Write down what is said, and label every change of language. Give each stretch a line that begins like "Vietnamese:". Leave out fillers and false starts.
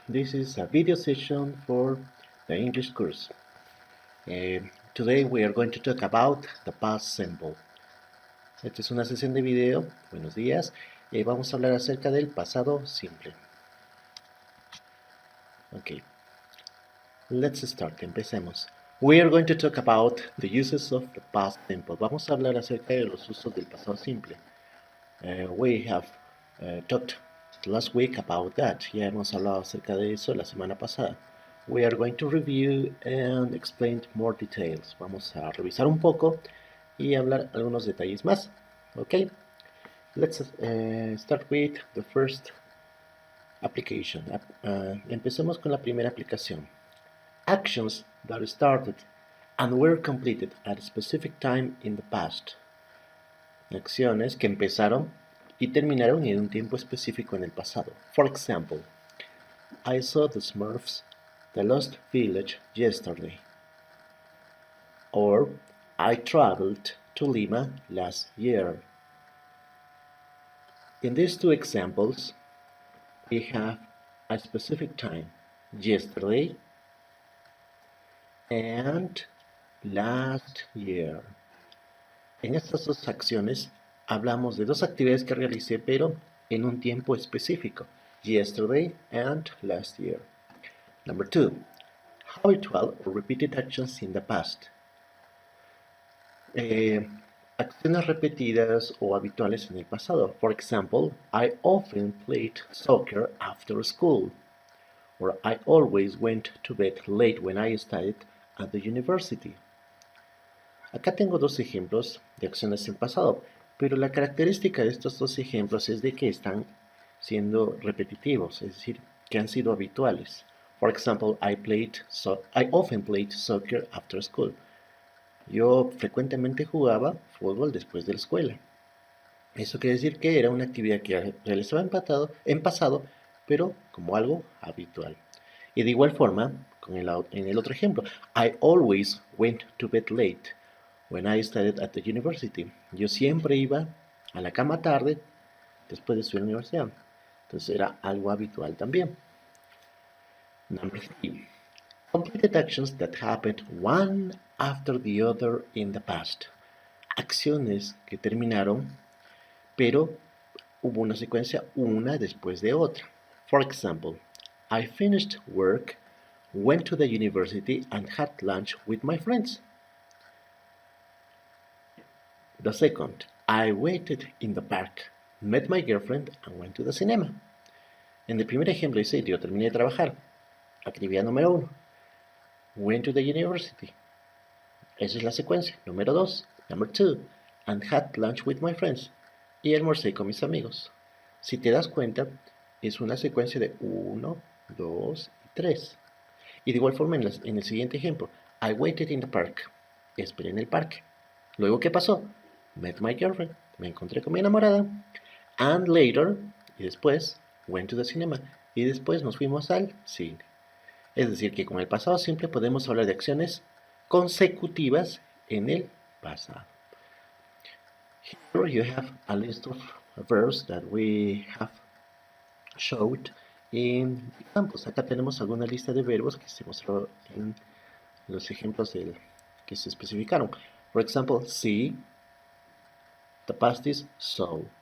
English: This is a video session for the English course. Today we are going to talk about the past simple.
Spanish: Esta es una sesión de video. Buenos días. Vamos a hablar acerca del pasado simple.
English: Okay, let's start.
Spanish: Empecemos.
English: We are going to talk about the uses of the past simple.
Spanish: Vamos a hablar acerca de los usos del pasado simple.
English: We have talked last week about that.
Spanish: Ya hemos hablado acerca de eso la semana pasada.
English: We are going to review and explain more details.
Spanish: Vamos a revisar un poco y hablar algunos detalles más.
English: Okay, let's start with the first application.
Spanish: Empecemos con la primera aplicación.
English: Actions that started and were completed at a specific time in the past.
Spanish: Acciones que empezaron y terminaron en un tiempo específico en el pasado.
English: For example, I saw the Smurfs, the Lost Village, yesterday. Or, I traveled to Lima last year. In these two examples, we have a specific time, yesterday and last year.
Spanish: En estas dos acciones hablamos de dos actividades que realicé, pero en un tiempo específico,
English: yesterday and last year. Number 2, habitual or repeated actions in the past.
Spanish: Acciones repetidas o habituales en el pasado.
English: For example, I often played soccer after school. Or I always went to bed late when I studied at the university.
Spanish: Acá tengo dos ejemplos de acciones en pasado, pero la característica de estos dos ejemplos es de que están siendo repetitivos, es decir, que han sido habituales.
English: For example, I often played soccer after school.
Spanish: Yo frecuentemente jugaba fútbol después de la escuela. Eso quiere decir que era una actividad que realizaba en pasado, pero como algo habitual. Y de igual forma, en el otro ejemplo,
English: I always went to bed late when I studied at the university.
Spanish: Yo siempre iba a la cama tarde después de estudiar en la universidad. Entonces era algo habitual también.
English: Number 3. Completed actions that happened one after the other in the past.
Spanish: Acciones que terminaron, pero hubo una secuencia una después de otra.
English: For example, I finished work, went to the university and had lunch with my friends. The second, I waited in the park, met my girlfriend and went to the cinema.
Spanish: En el primer ejemplo dice, yo terminé de trabajar. Actividad número 1.
English: Went to the university.
Spanish: Esa es la secuencia. Número 2.
English: Number 2. And had lunch with my friends.
Spanish: Y almorcé con mis amigos. Si te das cuenta, es una secuencia de 1, 2 y 3. Y de igual forma en el siguiente ejemplo.
English: I waited in the park.
Spanish: Esperé en el parque. Luego, ¿qué pasó?
English: Met my girlfriend.
Spanish: Me encontré con mi enamorada.
English: And later,
Spanish: y después,
English: went to the cinema.
Spanish: Y después nos fuimos al cine. Es decir, que con el pasado simple podemos hablar de acciones consecutivas en el pasado.
English: Here you have a list of verbs that we have showed in examples.
Spanish: Acá tenemos alguna lista de verbos que se mostró en los ejemplos que se especificaron.
English: For example, see, the past is saw.